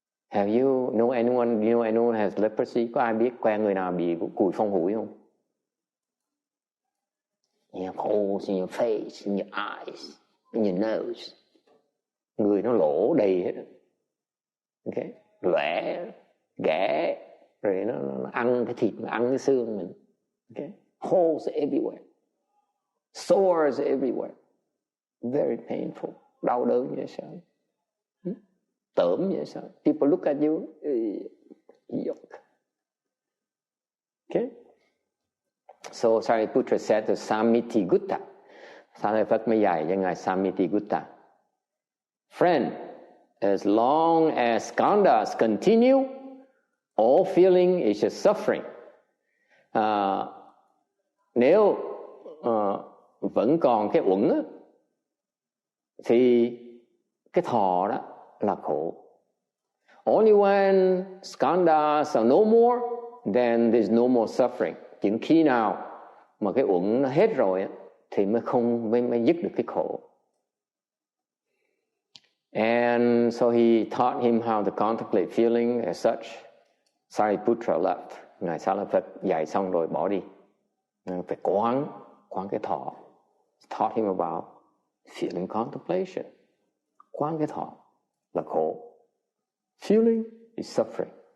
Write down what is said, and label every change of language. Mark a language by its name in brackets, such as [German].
[English] Have you know anyone has leprosy? [Vietnamese] Có ai biết quen người nào bị cùi phong hủi không? [English] You have holes in your face, in your eyes, in your nose. [Vietnamese] Người nó lỗ đầy hết. Okay. Lẻ, ghẻ, rồi nó ăn cái thịt, nó ăn cái xương mình. [English] Okay. Holes everywhere. Sores everywhere. Very painful. [Vietnamese] Đau đớn như sao? Tởm như sao? [English] People look at you. Yuck. Okay. So Shariputra said to Samittigutta. [Vietnamese] Xá Lợi Phất mới dạy cho Ngài Samittigutta. [English] Friend, as long as skandhas continue, all feeling is just suffering. [Vietnamese] Nếu vẫn còn cái uẩn á, thì cái thọ đó là khổ. [English] Only when skandhas are no more, then there's no more suffering. [Vietnamese] Chỉ khi nào mà cái uẩn nó hết rồi thì mới dứt được cái khổ. [English] And so he taught him how to contemplate feeling as such. Shariputra left. [Vietnamese] Ngài Xá Lợi Phất dạy xong rồi bỏ đi. Phải quán cái thọ. [English] Taught him about feeling contemplation. [Vietnamese] Quán cái thọ là khổ. [English] Feeling is suffering.